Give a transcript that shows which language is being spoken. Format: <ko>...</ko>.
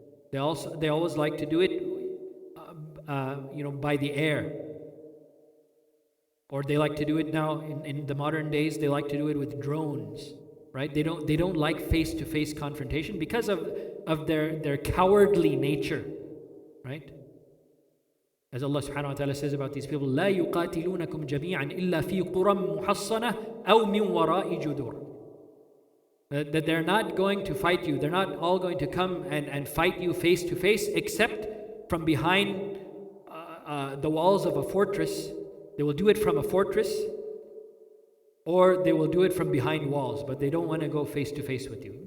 <en>They always like to do it, by the air. Or they like to do it now in the modern days. They like to do it with drones, right? They don't like face-to-face confrontation because of their cowardly nature, right? As Allah subhanahu wa ta'ala says about these people,</en> <ar>لا يقاتلونكم جميعا إلا في قرى محصنة أو من وراء جدور.</ar> <en>That they're not going to fight you. They're not all going to come and fight you face to face, except from behind the walls of a fortress. They will do it from a fortress, or they will do it from behind walls, but they don't want to go face to face with you.</en>